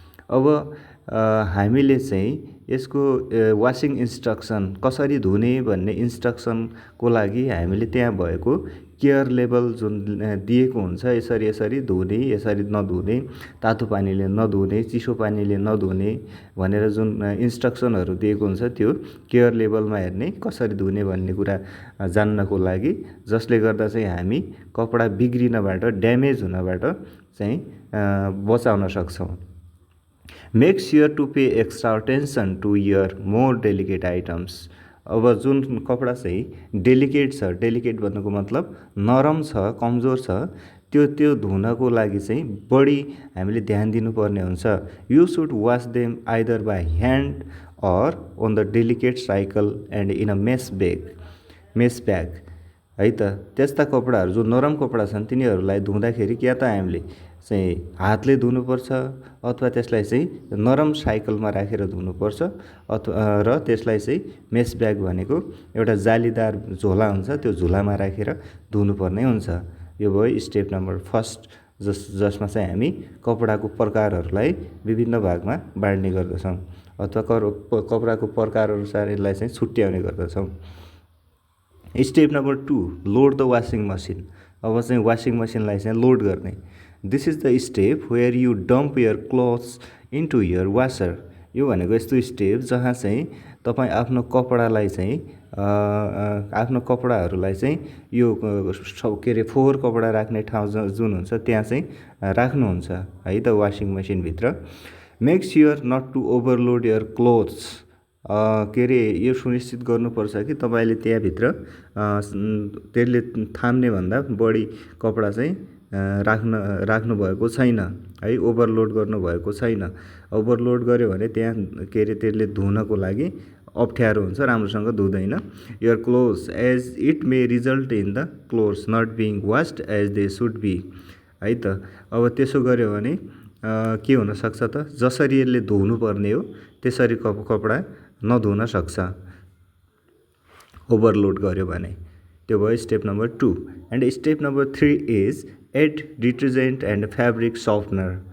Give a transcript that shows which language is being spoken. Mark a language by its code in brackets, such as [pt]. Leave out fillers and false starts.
[ne] अब हामीले चाहिँ यसको वाशिङ इन्स्ट्रक्सन कसरी धुने भन्ने इन्स्ट्रक्सनको लागि हामीले त्यहाँ भएको केयर लेभल जुन दिएको हुन्छ, यसरी धुने, यसरी नधुने, तातो पानीले नधुने, चिसो पानीले नधुने भनेर जुन इन्स्ट्रक्सनहरू दिएको हुन्छ त्यो केयर लेभलमा हेर्ने, कसरी धुने भन्ने कुरा जान्नको लागि, जसले गर्दा चाहिँ हामी कपडा बिग्रिनबाट, ड्यामेज हुनबाट चाहिँ बचाउन सक्छौँ। [en] Make sure to pay extra attention to your more delicate items. [ne] अब जुन कपडा चाहिँ डेलिकेट छ, डेलिकेट भन्नुको मतलब नरम छ, कमजोर छ, त्यो धुनको लागि चाहिँ बढी हामीले ध्यान दिनुपर्ने हुन्छ। [en] You should wash them either by hand or on the delicate cycle and in a mesh bag है त। [ne] त्यस्ता कपडाहरू जो नरम कपडा छन् तिनीहरूलाई धुँदाखेरि क्या त हामीले चाहिँ हातले धुनुपर्छ अथवा त्यसलाई चाहिँ नरम साइकलमा राखेर धुनुपर्छ र त्यसलाई चाहिँ मेस ब्याग भनेको एउटा जालीदार झोला हुन्छ, त्यो झोलामा राखेर धुनुपर्ने हुन्छ। यो भयो स्टेप नम्बर फर्स्ट, जसमा चाहिँ हामी कपडाको प्रकारहरूलाई विभिन्न भागमा बाँड्ने गर्दछौँ अथवा कपडाको प्रकार अनुसार यसलाई चाहिँ छुट्याउने गर्दछौँ। Step number 2, [en] Load the washing machine. [ne] अब चाहिँ वाशिङ मसिनलाई चाहिँ लोड गर्ने। [en] This is the step where you dump your clothes into your washer. [ne] यो भनेको यस्तो स्टेप जहाँ चाहिँ तपाईँ आफ्नो कपडालाई चाहिँ आफ्नो कपडाहरूलाई चाहिँ यो के अरे फोहोर कपडा राख्ने ठाउँ जुन हुन्छ त्यहाँ चाहिँ राख्नुहुन्छ है त washing मसिनभित्र। [en] make sure not to overload your clothes [ne] के अरे यो सुनिश्चित गर्नुपर्छ कि तपाईँले त्यहाँभित्र त्यसले थाम्ने भन्दा बढी कपडा चाहिँ राख्नुभएको छैन है, ओभरलोड गर्नुभएको छैन। ओभरलोड गर्यो भने त्यहाँ के अरे त्यसले धुनको लागि अप्ठ्यारो हुन्छ, राम्रोसँग धुँदैन। [en] Your clothes as it may result in the clothes not being washed as they should be है त। [ne] अब त्यसो गर्यो भने के हुनसक्छ त, जसरी यसले धुनुपर्ने हो त्यसरी कपडा नधुन सक्छ ओभरलोड गर्यो भने। त्यो भयो [en] Step number 2। And step number 3 is add detergent and fabric softener.